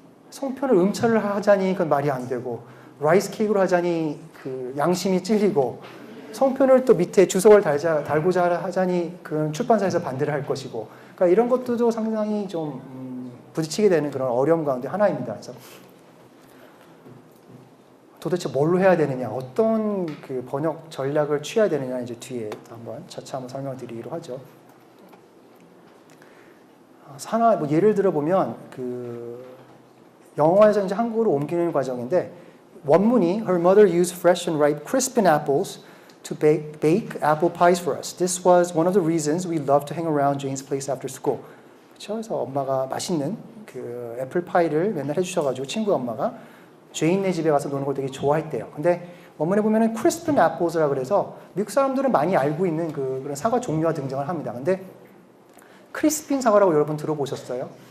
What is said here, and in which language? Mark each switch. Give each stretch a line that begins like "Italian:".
Korean: 송편을 음철을 하자니 그건 말이 안 되고 라이스 케이크로 하자니 그 양심이 찔리고 송편을 또 밑에 주석을 달고자 하자니 그런 출판사에서 반대를 할 것이고 그러니까 이런 것들도 상당히 좀 부딪히게 되는 그런 어려움 가운데 하나입니다. 그래서 도대체 뭘로 해야 되느냐, 어떤 그 번역 전략을 취해야 되느냐 이제 뒤에 한번 차차 한번 설명드리기로 하죠. 하나 뭐 예를 들어 보면 그 영어에서 이제 한국어로 옮기는 과정인데 원문이
English: Her mother used fresh and ripe crispin apples to bake apple pies for us. This was one of the reasons we loved to hang around Jane's place after school.
Korean: 그렇죠? 그래서 엄마가 맛있는 그 애플 파이를 맨날 해주셔가지고 친구 엄마가 제인네 집에 가서 노는 걸 되게 좋아했대요. 근데 원문에 보면은 crispin apples라 그래서 미국 사람들은 많이 알고 있는 그런 사과 종류가 등장을 합니다. 근데 크리스핀 사과라고 여러분 들어보셨어요?